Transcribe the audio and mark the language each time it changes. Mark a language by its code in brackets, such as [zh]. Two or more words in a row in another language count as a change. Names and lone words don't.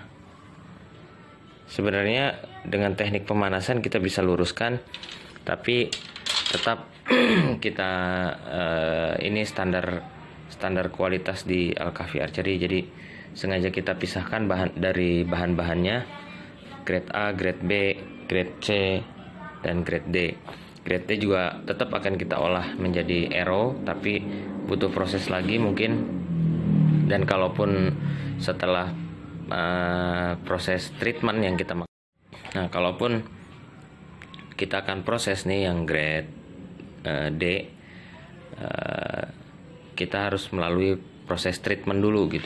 [id] Sebenarnya dengan teknik pemanasan kita bisa luruskan, tapi tetap kita ini standar kualitas di Al-Kahfi Archery. Jadi sengaja kita pisahkan dari bahan-bahannya, [en] grade A, grade B, grade C, dan grade D. [id] Grade D juga tetap akan kita olah menjadi arrow, tapi butuh proses lagi mungkin. Dan kalaupun setelah proses treatment yang kita maksud, nah, kalaupun kita akan proses nih yang grade D, kita harus melalui proses treatment dulu gitu.